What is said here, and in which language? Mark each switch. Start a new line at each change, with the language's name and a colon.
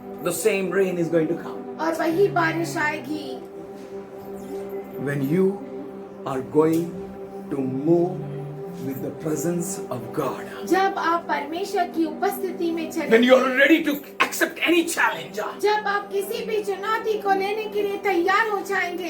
English: The same rain is going to come.
Hindi: और वही बारिश आएगी.
English: When you are going to move with the presence of God.
Hindi: जब आप परमेश्वर की उपस्थिति में
English: When
Hindi: चले,
English: you are ready to accept any challenge.
Hindi: जब आप किसी भी चुनौती को लेने के लिए तैयार हो जाएंगे.